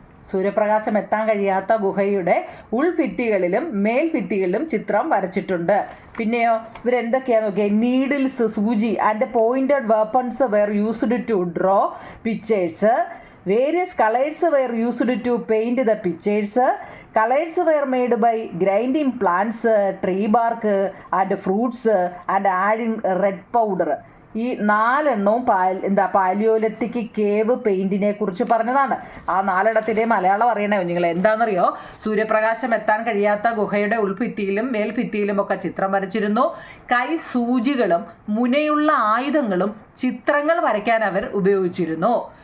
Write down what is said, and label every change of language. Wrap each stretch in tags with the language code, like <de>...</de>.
<ml>സൂര്യപ്രകാശം എത്താൻ കഴിയാത്ത ഗുഹയുടെ ഉൾഭിത്തികളിലും മേൽഭിത്തികളിലും ചിത്രം വരച്ചിട്ടുണ്ട്. പിന്നെയോ ഇവരെന്തൊക്കെയാ നോക്കിയാൽ,</ml> <en>Needles, സൂചി and pointed weapons were used to draw pictures. Various colors were used to paint the pictures. Colors were made by grinding plants, tree bark and fruits and adding red powder.</en> <ml>ഈ 4 എണ്ണവും Palaeolithic cave പെയിന്റിനെ കുറിച്ച് പറഞ്ഞതാണ്. ആ 4 ഇടത്തിൻ്റെ മലയാളം അറിയണേ നിങ്ങൾ. എന്താണെന്നറിയോ? സൂര്യപ്രകാശം എത്താൻ കഴിയാത്ത ഗുഹയുടെ ഉൾഭിത്തിയിലും മേൽഭിത്തിയിലും ഒക്കെ ചിത്രം വരച്ചിരുന്നു. സൂചികളും മുനയുള്ള ആയുധങ്ങളും ചിത്രങ്ങൾ വരയ്ക്കാൻ അവർ ഉപയോഗിച്ചിരുന്നു.</ml>